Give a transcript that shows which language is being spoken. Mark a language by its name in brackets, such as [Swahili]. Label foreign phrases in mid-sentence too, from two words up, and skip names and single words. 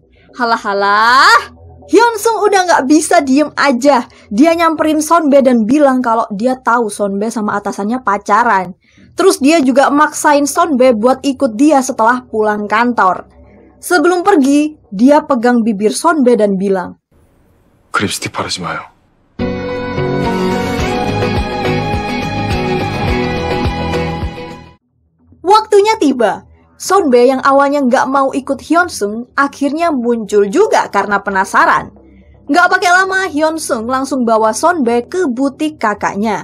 [Indonesian] Halah, Hyun-sung udah nggak bisa diem aja. Dia nyamperin Sonbae dan bilang kalau dia tahu Sonbae sama atasannya pacaran. Terus dia juga maksain Sonbae buat ikut dia setelah pulang kantor. Sebelum pergi, dia pegang bibir Sonbae dan bilang, [Korean] 그 립스틱 바르지 마요. [Indonesian] Waktunya tiba. Sonbe yang awalnya nggak mau ikut Hyunsung akhirnya muncul juga karena penasaran. Nggak pakai lama, Hyunsung langsung bawa Sonbe ke butik kakaknya.